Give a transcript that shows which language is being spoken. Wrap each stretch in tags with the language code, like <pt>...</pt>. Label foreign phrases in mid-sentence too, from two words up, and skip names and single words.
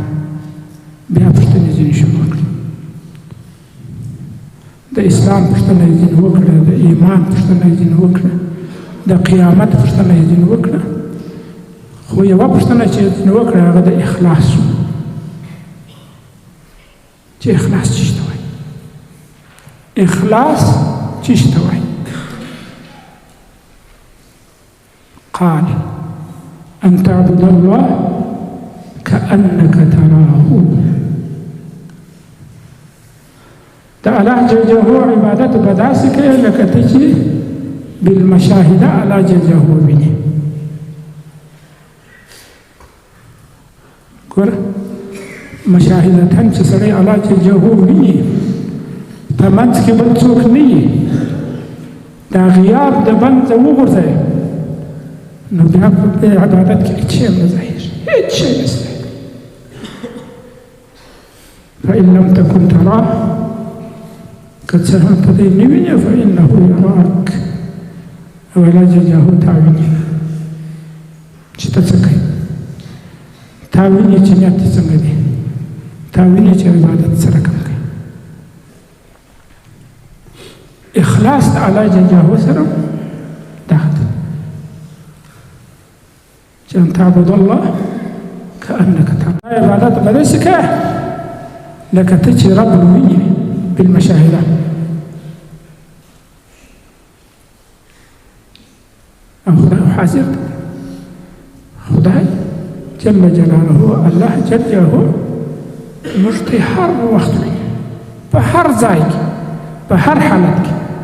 <ps>بیا پوښتنې ځینې شروع کړې، د اسلام پوښتنه یې ځینې وکړه، د ایمان پوښتنه یې ځینې وکړه، د قیامت پوښتنه یې ځینې وکړه، خو یوه پوښتنه چې یې ځینې وکړه هغه د اخلاص شو، چې اخلاص څه ته وایي، اخلاص څه ته وایي.</ps> <ar>قال ان تعبد الله كأنك تراه.</ar> <ps>د الله جل جلاله عبادت به داسې کوې لکه ته چې بالمشاهده الله جل جلاله وویني. ګوره مشاهدتاً چې سړی الله جل جلاله ویني په منځ کې بل څوک نه وي، دا غیاب د منځه وغورځوې نو بیا په عبادت کې هېڅ شی هم نه ظاهرېږي، هېڅ شی نشته.</ps> <ar>فإن لم تكن تراه</ar> <ps>که څه هم ته دی نه وینې</ps> <ar>فإنه یراک</ar> <ps>او الله جل جلاله تا ویني چې ته څه کوې، تا ویني چې نیت دې څنګه دی، تا ویني چې عبادت څه رقم کوي. اخلاص د الله جل جلاله سره دا ده چې</ps> <ar>ان تعبد الله كأنك تراه.</ar> <ps>عبادت به داسې کوې لکه ته چې رب ویني بالمشاهده. او خدای حاضر دی، خدای جل جلاله الله جل جلاله موږ ته هر وخت ویني، په هر ځای کې، په هر حالت کې.</ps>